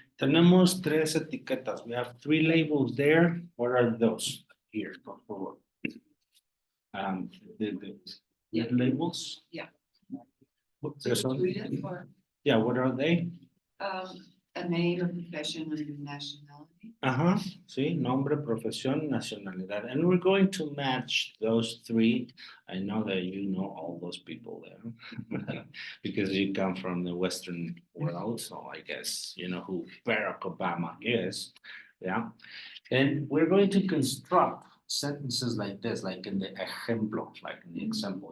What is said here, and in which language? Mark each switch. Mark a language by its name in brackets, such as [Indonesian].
[Spanish] Tenemos tres etiquetas. [English] We have three labels there. What are those? Here, [Spanish] por favor. [English] The Yeah. labels? Yeah. There's So some- read it for, Yeah, what are they? a name, a profession, and a nationality. [Spanish] Ajá, sí, nombre, profesión, nacionalidad. [English] And we're going to match those three. I know that you know all those people there because you come from the Western world. So I guess you know who Barack Obama is. Yeah. And we're going to construct sentences like this, like in the ejemplo, like in the example.